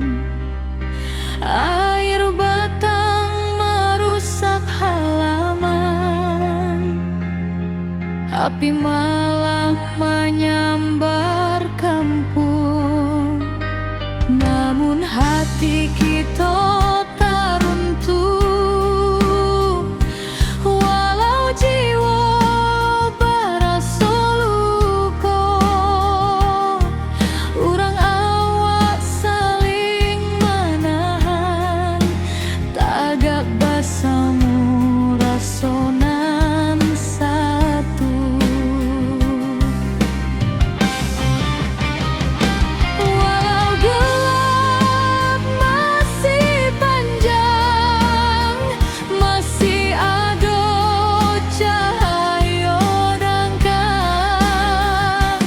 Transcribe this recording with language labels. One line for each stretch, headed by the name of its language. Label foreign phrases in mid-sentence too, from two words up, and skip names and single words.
Indonesian: Air batang merusak halaman. Api malam menyambar kampung. Namun Namun hati kita tak runtuh, walau jiwa barasa luka.
Minangkabau: Urang awak saling menahan, tagak basamu rasonan satu.
Indonesian: Walau gelap masih panjang, masih ada cahaya rangkang.